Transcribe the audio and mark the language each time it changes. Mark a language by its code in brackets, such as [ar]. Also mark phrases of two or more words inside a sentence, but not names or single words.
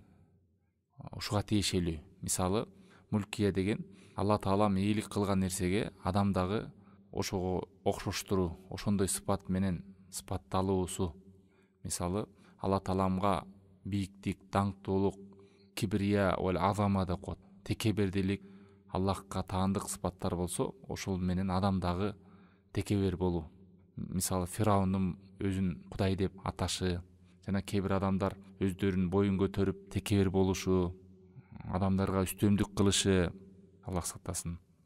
[ky] Ушуга тиешелүү. Мисалы, мулкия деген Алла Таала ийгилик кылган нерсеге адамдагы ошого окшоштуруу, ошондой сыпат менен сыпатталуусу. Мисалы, Алла Тааламга бийиктик, даңктуулук, [ar] كبرياء والعظمة [ky] деп коет. Текебердилик, Аллахка таандык сыпаттар болсо, ошол менен адамдагы текебер болуу. Мисалы, Фираундун өзүн Кудай деп аташы, жана кээ бир адамдар өздөрүн боюн көтөрүп текебер болушу, адамдарга үстөмдүк кылышы, Аллах сактасын.